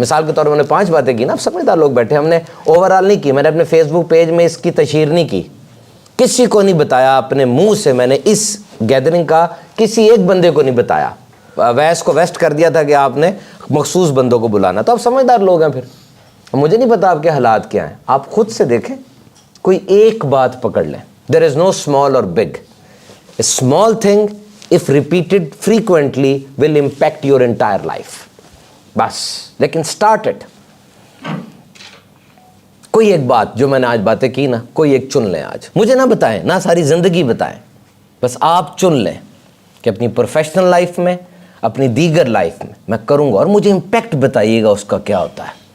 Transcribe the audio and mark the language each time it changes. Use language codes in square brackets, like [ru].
[ur] مثال کے طور پر میں نے 5 باتیں کی نا, اب سمجھدار لوگ بیٹھے, ہم نے اوور آل نہیں کی, میں نے اپنے فیس بک پیج میں اس کی تشہیر نہیں کی, کسی کو نہیں بتایا, اپنے منہ سے میں نے اس گیدرنگ کا کسی ایک بندے کو نہیں بتایا. ویس کو ویسٹ کر دیا تھا کہ آپ نے مخصوص بندوں کو بلانا. تو آپ سمجھدار لوگ ہیں. پھر مجھے نہیں پتا آپ کے حالات کیا ہیں, آپ خود سے دیکھیں, کوئی ایک بات پکڑ لیں. [en] There is no small or big. A small thing if repeated frequently will impact your entire life. [ur] بس لیکن [en] start it. [ur] کوئی ایک بات جو میں نے آج باتیں کی نا, کوئی ایک چن لیں آج. مجھے نہ بتائیں, نہ ساری زندگی بتائیں, بس آپ چن لیں کہ اپنی پروفیشنل لائف میں, اپنی دیگر لائف میں کروں گا, اور مجھے امپیکٹ بتائیے گا اس کا کیا ہوتا ہے.